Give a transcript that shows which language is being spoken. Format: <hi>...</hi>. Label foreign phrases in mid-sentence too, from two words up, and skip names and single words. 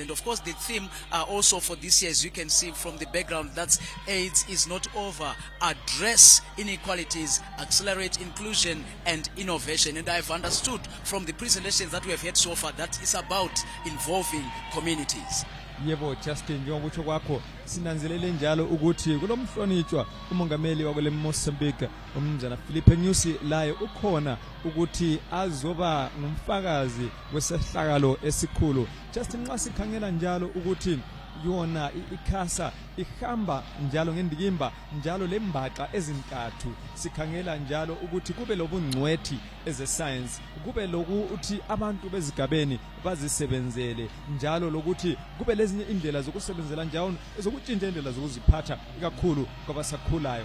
<en>And of course, the theme also for this year, as you can see from the background, that's AIDS is not over. Address inequalities, accelerate inclusion and innovation. And I've understood from the presentations that we have had so far that it's about involving communities.</en> <nd>Yebo, Justin, njengokutsho kwakho sinanzelele njalo ukuthi kulomhlonitshwa umongameli wakule Mozambique umnumzana Philippe Nyusi laye ukhona ukuthi azoba ngumfakazi wesehlakalo esikhulu. Justin, nxa sikhangela njalo ukuthi yona Icasa ihamba njalo ngendikimba njalo lembaqa ezintathu, sikhangela njalo ukuthi kube lobungcwethi eze science, kube lokuthi abantu bezigabeni bazisebenzele njalo lokuthi kube lezinye indlela zokusebenzela njalo ezokutshintsha indlela zokuziphatha ikakhulu kwabasakhulayo.</nd>